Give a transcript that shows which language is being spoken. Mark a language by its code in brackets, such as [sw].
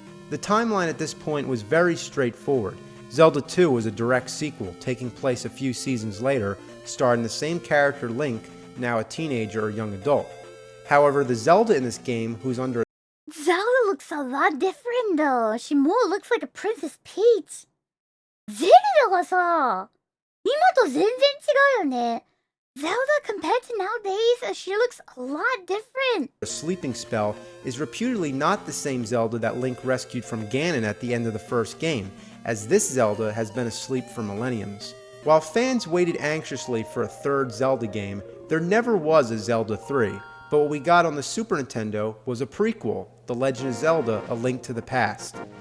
[en] The timeline at this point was very straightforward. Zelda 2 was a direct sequel, taking place a few seasons later, starring the same character Link, now a teenager or young adult. However, the Zelda in this game, who's under Zelda looks a lot different though. She more looks like a Princess Peach. [ja] Zelda がさ、今と全然違うよね。 [en] Zelda compared to nowadays, she looks a lot different. a sleeping spell, is reputedly not the same Zelda that Link rescued from Ganon at the end of the first game, as this Zelda has been asleep for millenniums. While fans waited anxiously for a third Zelda game, there never was a Zelda 3, but what we got on the Super Nintendo was a prequel, The Legend of Zelda: A Link to the Past.